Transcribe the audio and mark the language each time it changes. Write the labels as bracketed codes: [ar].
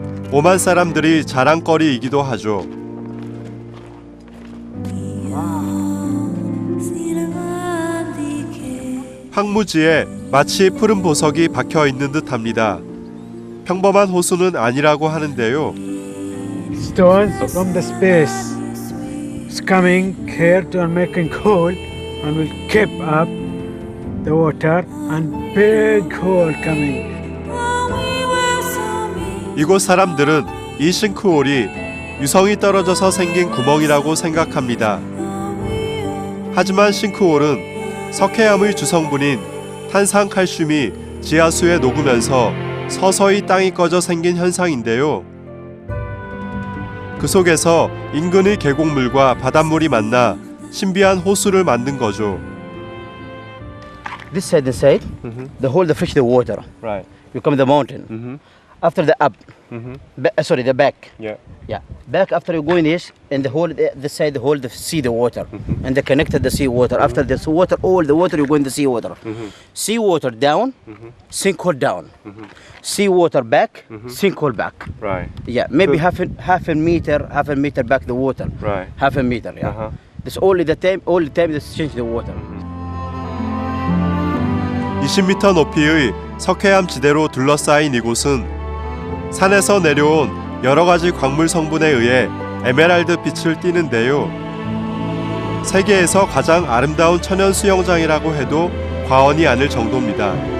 [ko] 오만 사람들이 자랑거리이기도 하죠. 황무지에 마치 푸른 보석이 박혀 있는 듯합니다. 평범한 호수는 아니라고 하는데요. [en] Stones from the space is coming here to making hole and will keep up the water and big hole coming. [ko] 이곳 사람들은 이 싱크홀이 유성이 떨어져서 생긴 구멍이라고 생각합니다. 하지만 싱크홀은 석회암의 주성분인 탄산칼슘이 지하수에 녹으면서 서서히 땅이 꺼져 생긴 현상인데요. 그 속에서 인근의 계곡물과 바닷물이 만나 신비한 호수를 만든 거죠. [en] This side, the whole the fish the water. Right. You come the mountain. After the up, sorry, the back. Yeah. Yeah. Back after you go in this, and the whole this side the whole the sea the water, and they connected the sea water. After this water, all the water you go in the sea water. Sea water down, sinkhole down. Sea water back, sinkhole back. Right. Yeah, maybe half a meter back the water. Right. Half a meter. Yeah. This all the time this change the water. [ko] 20m 높이의 석회암 지대로 둘러싸인 이곳은 산에서 내려온 여러 가지 광물 성분에 의해 에메랄드 빛을 띠는데요. 세계에서 가장 아름다운 천연 수영장이라고 해도 과언이 아닐 정도입니다.